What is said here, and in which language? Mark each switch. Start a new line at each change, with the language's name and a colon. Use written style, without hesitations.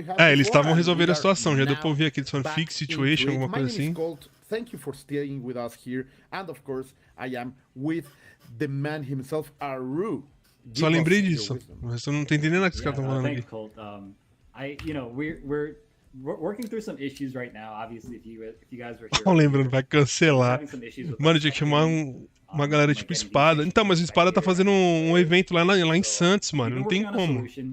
Portuguese: Eles estavam resolvendo a situação. Já deu pra ouvir aqui, eles falam
English: fix situation,
Portuguese: alguma coisa assim.
English: Thank you for staying with us here. And of course, I am with the man himself, Aru.
Portuguese: Só lembrei disso. Mas eu não tô entendendo nada que os caras estão falando aqui.
English: Colt. We're working through some issues right now. Obviously, if you guys were here,
Portuguese: Ó, lembrando, vai cancelar.
English: having some issues with
Portuguese: Mano, tinha que chamar uma galera tipo Espada. Então, mas o Espada tá fazendo um evento lá em Santos, mano. Não tem como.